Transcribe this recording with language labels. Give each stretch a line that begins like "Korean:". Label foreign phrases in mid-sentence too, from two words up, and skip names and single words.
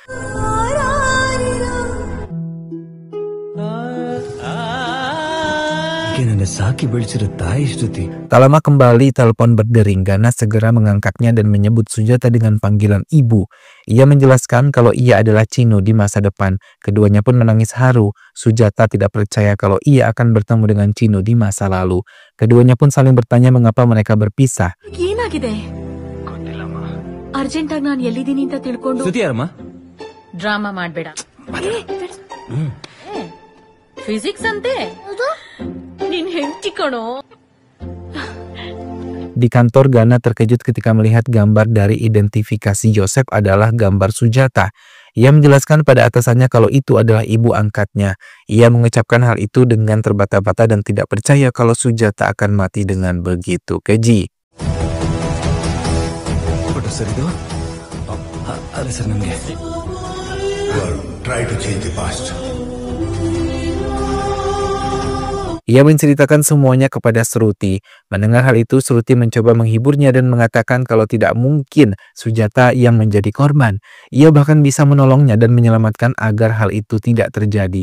Indonesian: Tak lama kembali telepon berdering. Gana segera mengangkatnya dan menyebut Sujata dengan panggilan ibu. Ia menjelaskan kalau ia adalah Chino di masa depan. Keduanya pun menangis haru. Sujata tidak percaya kalau ia akan bertemu dengan Chino di masa lalu. Keduanya pun saling bertanya mengapa mereka berpisah.
Kannada: ಡ್ರಾಮಾ ಮಾಡ್ಬೇಡ ಫಿಸಿಕ್ಸ್ ಅಂತೆ ನೀನ್ ಹೆಂಡತಿ ಕಣೋ.
Indonesian: Di kantor Gana terkejut ketika melihat gambar dari identifikasi Yosef adalah gambar Sujata. Ia menjelaskan pada atasannya kalau itu adalah ibu angkatnya. Ia mengucapkan hal itu dengan terbata-bata dan tidak percaya kalau Sujata akan mati dengan begitu keji.
English: Try to change the past.
Indonesian: Ia menceritakan semuanya kepada Sruti. Mendengar hal itu, Sruti mencoba menghiburnya dan mengatakan kalau tidak mungkin Sujata yang menjadi korban. Ia bahkan bisa menolongnya dan menyelamatkan agar hal itu tidak terjadi.